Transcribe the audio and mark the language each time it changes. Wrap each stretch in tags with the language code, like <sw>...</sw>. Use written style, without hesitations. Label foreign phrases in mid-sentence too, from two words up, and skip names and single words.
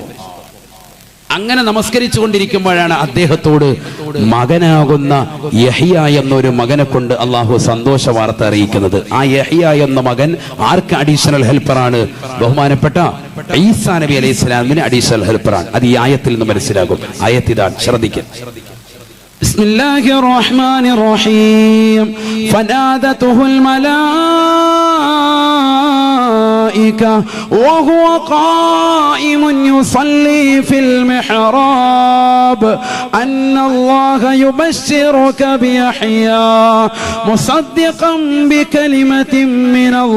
<ml>അങ്ങനെ നമസ്കരിച്ചു കൊണ്ടിരിക്കുമ്പോഴാണ് അദ്ദേഹത്തോട് മകനാകുന്ന യഹ്യ എന്നൊരു മകനെ കൊണ്ട് അള്ളാഹു സന്തോഷ വാർത്ത അറിയിക്കുന്നത്. ആ യഹ്യ എന്ന മകൻ ആർക്ക്</ml> <en>additional helper?</en> <ml>ബഹുമാനപ്പെട്ട ഈസാ നബി അലൈഹിസ്സലാമിന്</ml> <en>additional helper.</en> <ml>അത് ഈ ആയത്തിൽ നിന്ന് മനസ്സിലാകും. ആയത്ത് ഇതാണ്, ശ്രദ്ധിക്കുക.</ml> <ar>بسم الله الرحمن الرحيم. ഫനാദതുഹു الملائكة وهو قائم يصلي في المحراب أن الله يبشرك بيحيى مصدقا بكلمة من</ar>